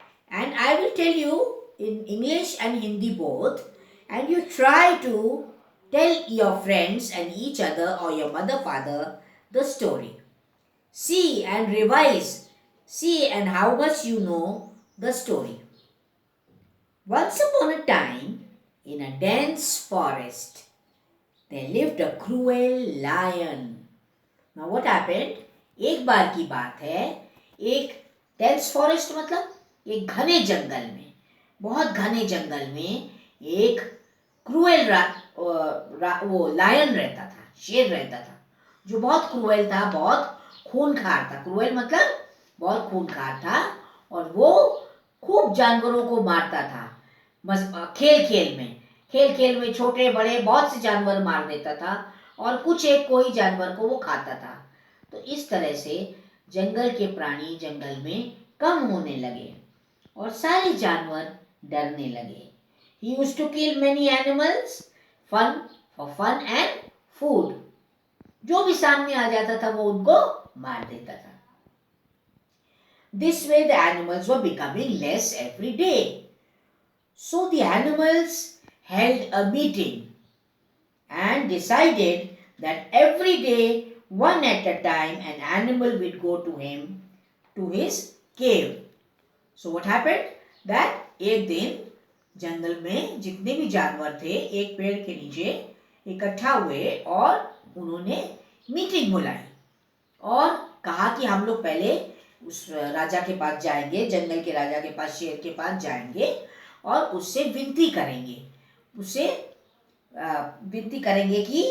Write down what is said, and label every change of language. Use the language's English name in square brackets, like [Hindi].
[English] And I will tell you in English and Hindi both, and you try to tell your friends and each other or your mother, father the story. See and revise. See and how much you know the story. Once upon a time, in a dense forest, there lived a cruel lion. Now what happened? [Hindi] एक बार की बात है, एक dense forest मतलब एक घने जंगल में, बहुत घने जंगल में एक क्रूएल वो लायन रहता था, शेर रहता था, जो बहुत क्रूएल था, बहुत खूनखार था. क्रूएल मतलब बहुत खूनखार था और वो खूब जानवरों को मारता था. खेल खेल में छोटे बड़े बहुत से जानवर मार देता था और कुछ एक कोई जानवर को वो खाता था. तो इस तरह से जंगल के प्राणी जंगल में कम होने लगे और सारे जानवर डरने लगे. [English] He used to kill many animals for fun and food. [Hindi] जो भी सामने आ जाता था वो उनको मार देता था. [English] This way the animals were becoming less every day. So the animals held a meeting and decided that every day, one at a time, an animal would go to him, to his cave. So what happened? [Hindi] That एक दिन जंगल में जितने भी जानवर थे एक पेड़ के नीचे इकट्ठा हुए और उन्होंने मीटिंग बुलाई और कहा कि हम लोग पहले उस राजा के पास जाएंगे, जंगल के राजा के पास, शेर के पास जाएंगे और उससे विनती करेंगे, उससे विनती करेंगे